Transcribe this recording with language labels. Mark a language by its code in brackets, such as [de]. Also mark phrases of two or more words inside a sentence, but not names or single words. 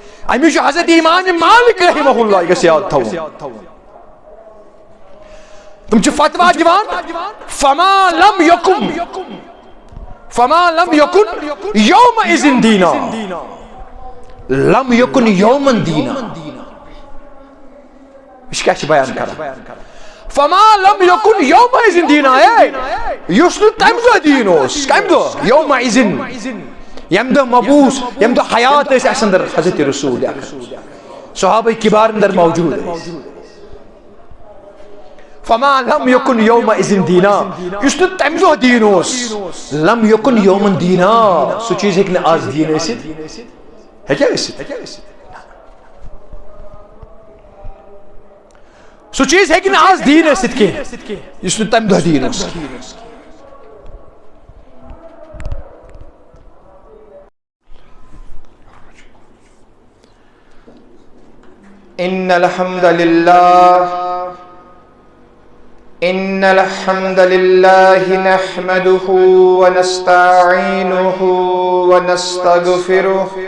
[ks] امی جو حضرت امام مالک [ar] رحمہ اللہ [ks] گژھِ یاد تھاوُن تم چھِ فتوا دِوان [ar] فما لم يكن يومئذ دينا لم يكن يوما دينا ايش [ks] کیٛاہ چھِ بیان کران [ar] فما لم يكن يومئذ دينا [ks] یُس نہٕ تمہِ دۄہ دیٖن اوس کمہِ دۄہ يومئذ ییٚمہِ دۄہ مبعوث ییٚمہِ دۄہ حیات ٲسۍ اَسہِ اندر حضرت رسول صحابہ کبار اندر موجود ٲسۍ [ar] فما لم يكن يومئذ دینا [ks] یُس نہٕ تمہِ دۄہ دیٖن اوس [ar] لم يكن يوما دینا [ks] سُہ چیٖز ہیٚکہِ نہٕ آز دیٖن ٲسِتھ ہیٚکیٛاہ ٲسِتھ سُہ چیٖز ہیٚکہِ نہٕ آز دیٖن ٲسِتھ کینٛہہ یُس نہٕ تمہِ دۄہ دیٖن اوس [ar] ان الحمد لله نحمده ونستعينه ونستغفره